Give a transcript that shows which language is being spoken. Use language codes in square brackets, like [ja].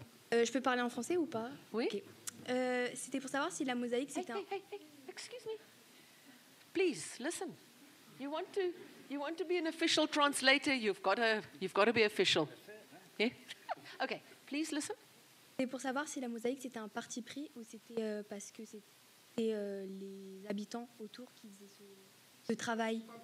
[fr] Je peux parler en français ou pas? Oui. Okay. C'était pour savoir si la mosaïque c'était [en] Hey, excuse me. Please listen. You want to be an official translator? You've got to be official. Yeah. Okay. Please listen. [fr] C'est pour savoir si la mosaïque c'était un parti pris ou c'était parce que c'était les habitants autour qui faisaient ce travail.